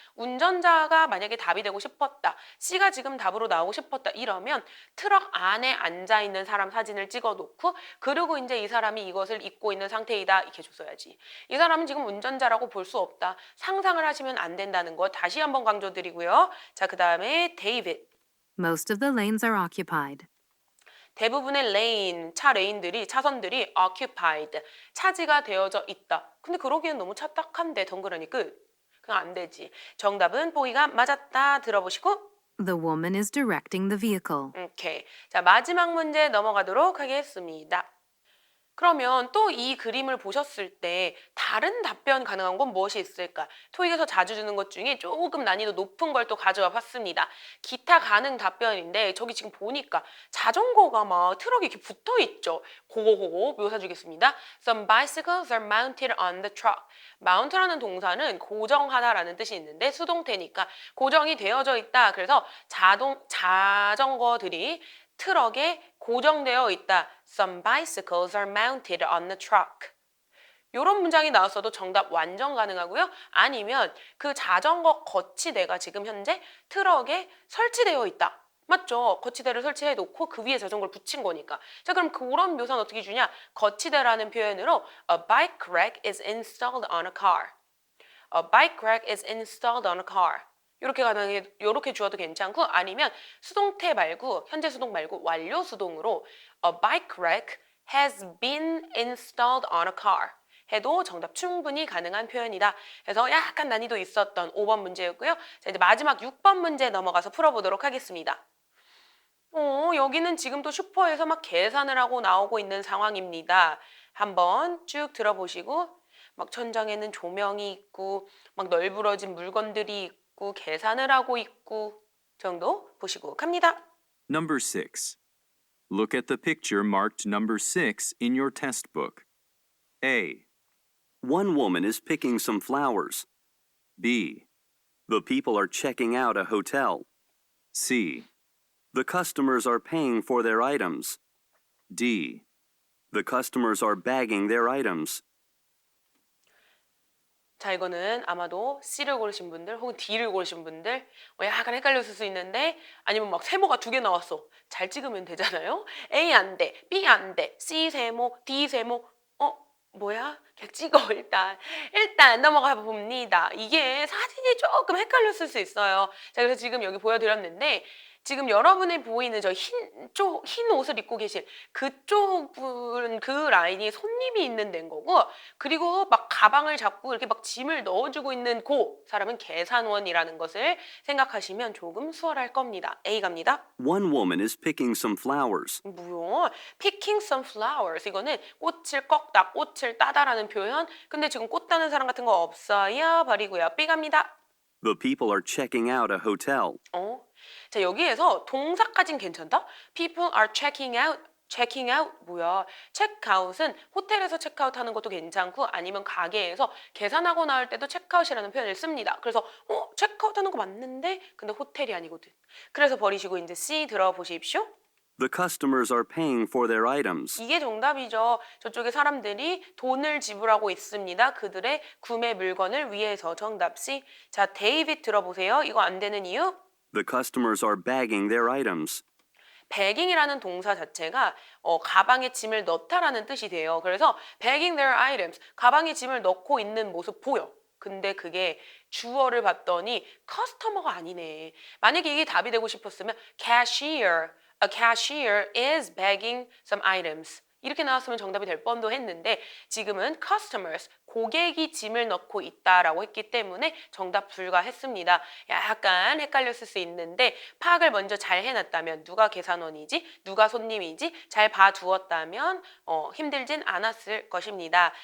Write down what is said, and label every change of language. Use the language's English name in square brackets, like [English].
[Korean] 운전자가 만약에 답이 되고 싶었다. C가 지금 답으로 나오고 싶었다. 이러면 트럭 안에 앉아있는 사람 사진을 찍어놓고 그리고 이제 이 사람이 이것을 입고 있는 상태이다. 이렇게 줬어야지. 이 사람은 지금 운전자라고 볼 수 없다. 상상을 하시면 안 된다는 거 다시 한번 강조드리고요. 자, 그 다음에 David. [English] Most of the lanes are occupied. [Korean] 대부분의 레인, 차 레인들이, 차선들이 occupied, 차지가 되어져 있다. 근데 그러기엔 너무 차딱한데 덩그러니 끝. 그냥 안 되지. 정답은 보기가 맞았다. 들어보시고. [English] The woman is directing the vehicle. [Korean] 오케이. 자, 마지막 문제 넘어가도록 하겠습니다. 그러면 또 이 그림을 보셨을 때 다른 답변 가능한 건 무엇이 있을까? 토익에서 자주 주는 것 중에 조금 난이도 높은 걸 또 가져와 봤습니다. 기타 가능 답변인데 저기 지금 보니까 자전거가 막 트럭에 이렇게 붙어 있죠. 그거 묘사 주겠습니다. [English] Some bicycles are mounted on the truck. [Korean] mount라는 동사는 고정하다라는 뜻이 있는데 수동태니까 고정이 되어져 있다. 그래서 자전거들이 트럭에 고정되어 있다. [English] Some bicycles are mounted on the truck. [Korean] 이런 문장이 나왔어도 정답 완전 가능하고요. 아니면 그 자전거 거치대가 지금 현재 트럭에 설치되어 있다. 맞죠? 거치대를 설치해 놓고 그 위에 자전거를 붙인 거니까. 자, 그럼 그런 묘사는 어떻게 주냐? 거치대라는 표현으로 [English] A bike rack is installed on a car. A bike rack is installed on a car. [Korean] 이렇게 주어도 괜찮고 아니면 수동태 말고 현재 수동 말고 완료 수동으로 [English] A bike rack has been installed on a car [Korean] 해도 정답 충분히 가능한 표현이다. 그래서 약간 난이도 있었던 5번 문제였고요. 자, 이제 마지막 6번 문제 넘어가서 풀어보도록 하겠습니다. 여기는 지금 또 슈퍼에서 막 계산을 하고 나오고 있는 상황입니다. 한번 쭉 들어보시고 막 천장에는 조명이 있고 막 널브러진 물건들이 있고 계산을 하고 있고 정도 보시고 갑니다. [English] Number 6. Look at the picture marked number 6 in your test book. A, One woman is picking some flowers. B, The people are checking out a hotel. C, The customers are paying for their items. D. The customers are bagging their items. [Korean] 자, 이거는 아마도 C를 고르신 분들 혹은 D를 고르신 분들 약간 헷갈렸을 수 있는데 아니면 막 세모가 2개 나왔어. 잘 찍으면 되잖아요. A 안 돼, B 안 돼, C 세모, D 세모. 뭐야? 그냥 찍어 일단 넘어가 봅니다. 이게 사진이 조금 헷갈렸을 수 있어요. 자, 그래서 지금 여기 보여드렸는데 지금 여러분이 보이는 저 흰 옷을 입고 계신 그쪽 분, 그 라인이 손님이 있는 데인 거고, 그리고 막 가방을 잡고 이렇게 막 짐을 넣어주고 있는 그 사람은 계산원이라는 것을 생각하시면 조금 수월할 겁니다. A 갑니다. [English] One woman is picking some flowers. [Korean] 뭐요? [English] Picking some flowers. [Korean] 이거는 꽃을 꺾다, 꽃을 따다라는 표현. 근데 지금 꽃 따는 사람 같은 거 없어요. 버리고요. B 갑니다. [English] The people are checking out a hotel. [Korean] 자, 여기에서 동사까진 괜찮다? [English] People are checking out. checking out [Korean] 뭐야? 체크아웃은 호텔에서 체크아웃 하는 것도 괜찮고 아니면 가게에서 계산하고 나올 때도 체크아웃이라는 표현을 씁니다. 그래서 체크아웃 하는 거 맞는데? 근데 호텔이 아니거든. 그래서 버리시고 이제 C 들어보십시오. [English] The customers are paying for their items. [Korean] 이게 정답이죠. 저쪽에 사람들이 돈을 지불하고 있습니다. 그들의 구매 물건을 위해서. 정답 C. 자, 데이빗 들어보세요. 이거 안 되는 이유? [English] The customers are bagging their items. [Korean] bagging이라는 동사 자체가 가방에 짐을 넣다라는 뜻이 돼요. 그래서 [English] bagging their items, [Korean] 가방에 짐을 넣고 있는 모습 보여. 근데 그게 주어를 봤더니 커스터머가 아니네. 만약에 이게 답이 되고 싶었으면 [English] a cashier is bagging some items. [Korean] 이렇게 나왔으면 정답이 될 뻔도 했는데 지금은 customers, 고객이 짐을 넣고 있다라고 했기 때문에 정답 불가했습니다. 약간 헷갈렸을 수 있는데 파악을 먼저 잘 해놨다면 누가 계산원이지, 누가 손님이지 잘 봐두었다면 힘들진 않았을 것입니다.